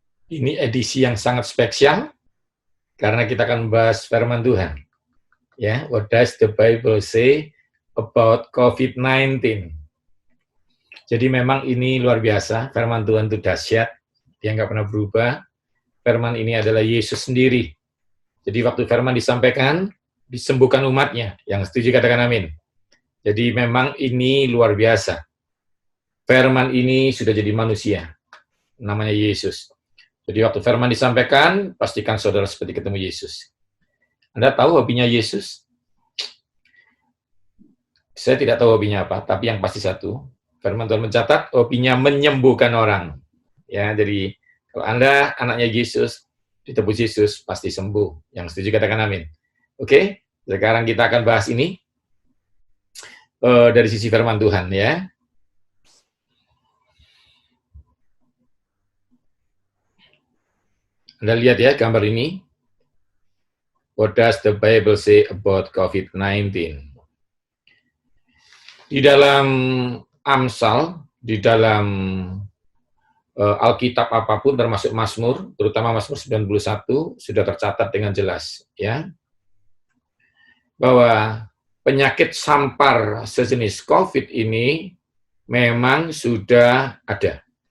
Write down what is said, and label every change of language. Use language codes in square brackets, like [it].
[id] Ini edisi yang sangat spesial karena kita akan membahas firman Tuhan. [en] Ya, what does the Bible say about COVID-19? [id] Jadi memang ini luar biasa, firman Tuhan itu dahsyat, dia nggak pernah berubah. Firman ini adalah Yesus sendiri. Jadi waktu firman disampaikan, disembuhkan umatnya. Yang setuju katakan amin. Jadi memang ini luar biasa. Firman ini sudah jadi manusia, namanya Yesus. Jadi waktu firman disampaikan, pastikan saudara seperti ketemu Yesus. Anda tahu hobinya Yesus? Saya tidak tahu hobinya apa, tapi yang pasti satu, firman Tuhan mencatat hobinya menyembuhkan orang. Ya, jadi kalau Anda anaknya Yesus, ditebus Yesus, pasti sembuh. Yang setuju katakan amin. Oke, sekarang kita akan bahas ini dari sisi firman Tuhan ya. Anda lihat ya gambar ini. [en] What does the Bible say about COVID-19? [id] Di dalam Amsal, di dalam Alkitab apapun termasuk Mazmur, terutama Mazmur 91 sudah tercatat dengan jelas ya. Bahwa penyakit sampar sejenis COVID ini memang sudah ada.